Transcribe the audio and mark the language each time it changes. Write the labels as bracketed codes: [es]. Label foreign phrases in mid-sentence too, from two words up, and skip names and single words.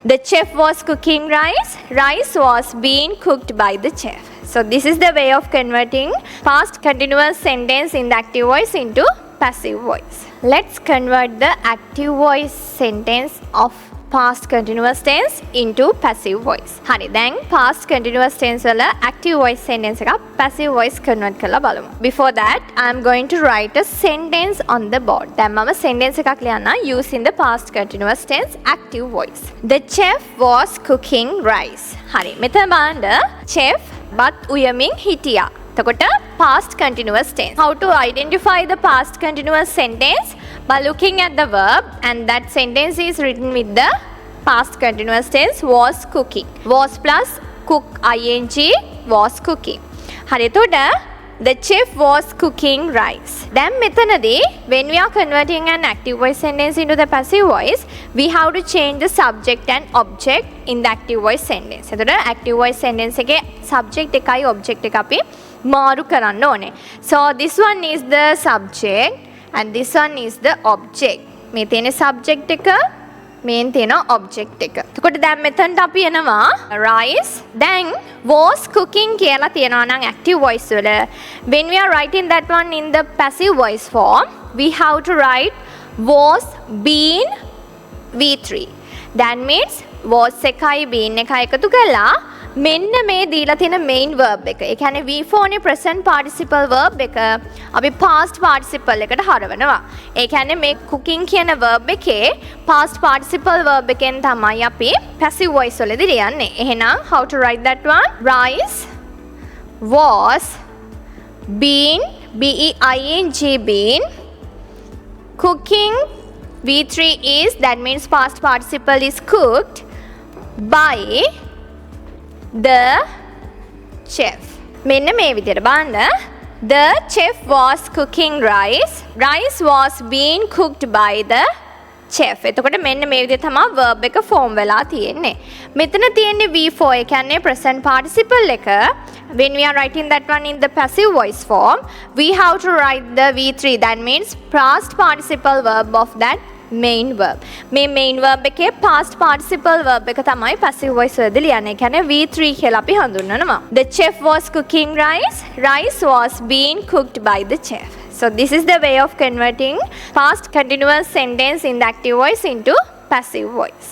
[en] The chef was cooking rice. Rice was being cooked by the chef. So this is the way of converting past continuous sentence in the active voice into passive voice. Let's convert the active voice sentence of past continuous tense into passive voice. [si] Hari, දැන් [en] past continuous tense [si] වල [en] active voice sentence [si] එකක් [en] passive voice convert [si] කරලා බලමු. [en] Before that, I am going to write a sentence on the board. [si] දැන් මම sentence එකක් ලියන්න [en] using the past continuous tense active voice. The chef was cooking rice. [si] Hari, මෙතන බලන්න chef බත් උයමින් හිටියා. එතකොට [en] past continuous tense. How to identify the past continuous sentence? By looking at the verb, and that sentence is written with the past continuous tense was cooking. Was plus cook ing was cooking. Hari, එතකොට the chef was cooking rice. Then මෙතනදී when we are converting an active voice sentence into the passive voice, we have to change the subject and object in the active voice sentence. [si] එතකොට [en] active voice sentence [si] එකේ subject එකයි object එක අපි මාරු කරන්න ඕනේ. [en] So this one is the subject and this one is the object. [si] මේ තියෙන subject එක, මේන් තියෙන object එක. එතකොට දැන් මෙතනට අපි එනවා rice. දැන් [en] was cooking [si] කියලා තියෙනවා නම් [en] active voice [si] වල, [en] when we are writing that one in the passive voice form, we have to write was been V3. That means was [si] එකයි been එකයි එකතු කරලා මෙන්න මේ දීලා තියෙන [en] main verb [si] එක. ඒ කියන්නේ V4 නේ [en] present participle verb [si] එක අපි [en] past participle [si] එකට හරවනවා. ඒ කියන්නේ මේ cooking කියන verb එකේ [en] past participle verb [si] එකෙන් තමයි අපි [en] passive voice [si] වලදී ලියන්නේ. එහෙනම් [en] how to write that one? Rice was been being been cooking. V3 is, that means past participle is cooked by the chef. [si] මෙන්න මේ විදිහට බලන්න. [en] The chef was cooking rice. Rice was being cooked by the chef. [si] එතකොට මෙන්න මේ විදිහට තමයි verb එක form වෙලා තියෙන්නේ. මෙතන තියෙන්නේ V4, ඒ කියන්නේ [en] present participle [si] එක. [en] When we are writing that one in the passive voice form, we have to write the V3. That means past participle verb of that main verb. [si] මේ [en] main verb [si] එකේ [en] past participle verb [si] එක තමයි [en] passive voice [si] වලදී ලියන්නේ. ඒ කියන්නේ V3 කියලා අපි හඳුන්වනවා. [en] The chef was cooking rice. Rice was being cooked by the chef. So this is the way of converting past continuous sentence in the active voice into passive voice.